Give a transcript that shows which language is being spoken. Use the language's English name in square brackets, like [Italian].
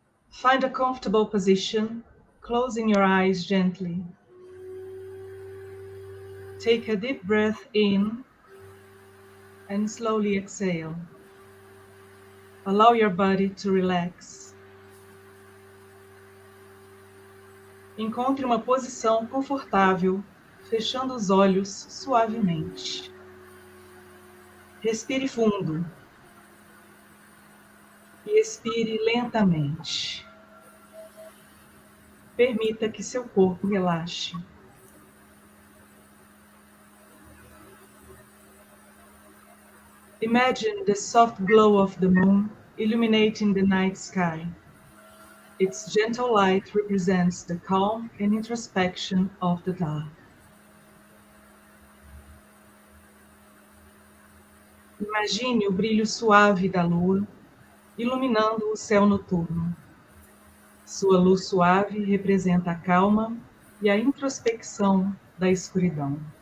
[English] Find a comfortable position, closing your eyes gently. Take a deep breath in and slowly exhale. Allow your body to relax. [Portuguese] Encontre uma posição confortável, fechando os olhos suavemente. Respire fundo e expire lentamente. Permita que seu corpo relaxe. [English] Imagine the soft glow of the moon illuminating the night sky. Its gentle light represents the calm and introspection of the dark. [Portuguese] Imagine o brilho suave da lua, iluminando o céu noturno. Sua luz suave representa a calma e a introspecção da escuridão.